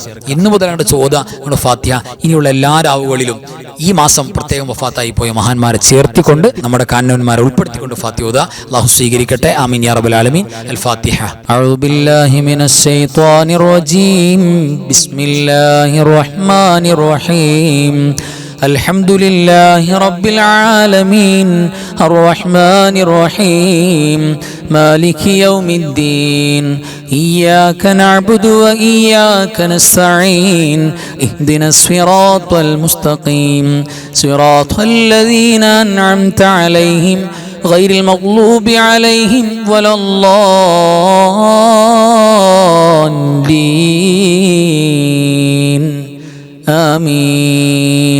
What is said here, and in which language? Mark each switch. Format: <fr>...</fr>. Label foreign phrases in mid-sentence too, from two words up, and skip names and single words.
<ml>ഇന്നു മുതൽ അങ്ങോട്ട് ചോദുക നമ്മുടെ ഫാത്തിഹ. ഇനിയുള്ള എല്ലാ രാവുകളിലും ഈ മാസം പ്രത്യേകം വഫാത്തായി പോയ മഹാന്മാരെ ചേർത്തിക്കൊണ്ട് നമ്മുടെ കാരണവന്മാരെ ഉൾപ്പെടുത്തിക്കൊണ്ട് ഫാത്തിഹ ഓതുക. അല്ലാഹു സ്വീകരിക്കട്ടെ.</ml> <ar>آمين يا رب العالمين. الفاتحة. أعوذ بالله من الشيطان الرجيم. بسم الله الرحمن الرحيم. الحمد لله رب العالمين الرحمن الرحيم مالك يوم الدين إياك نعبد وإياك نستعين اهدنا الصراط المستقيم صراط الذين أنعمت عليهم غير المغلوب عليهم ولا الضالين آمين.</ar>